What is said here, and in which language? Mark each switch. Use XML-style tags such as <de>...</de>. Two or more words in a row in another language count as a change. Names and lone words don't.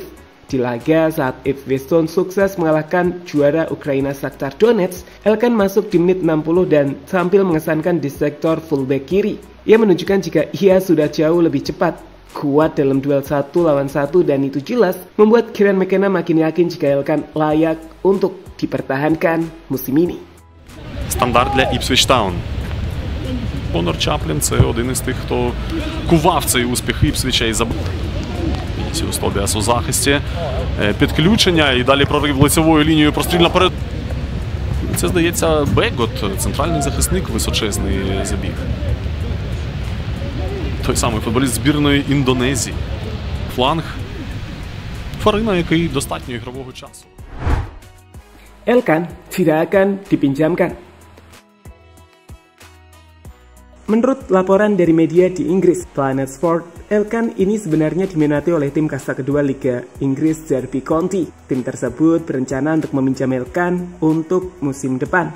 <id>Di laga saat Ipswich Town sukses mengalahkan juara Ukraina Shakhtar Donetsk, Elkan masuk di menit 60 dan tampil mengesankan di sektor fullback kiri. Ia menunjukkan jika ia sudah jauh lebih cepat, kuat dalam duel 1 lawan 1, dan itu jelas membuat Kieran McKenna makin yakin jika Elkan layak untuk dipertahankan musim ini.</id> <uk>Стандарт для Ipswich Town. Конор Чаплін – це один із тих, хто кував цей успіх Іпсвіча і забив. Тобіас у захисті. Підключення і далі прорив лицевою лінією, простріл наперед. Це, здається, Бегот, центральний захисник, височезний забіг. Той самий футболіст збірної Індонезії. Фланг. Фарина, який достатньо ігрового часу.</uk> <id>Elkan tidak akan dipinjamkan. Menurut laporan dari media di Inggris, Planet Sport, Elkan ini sebenarnya diminati oleh tim kasta kedua Liga Inggris Derby County. Tim tersebut berencana untuk meminjam Elkan untuk musim depan.</id>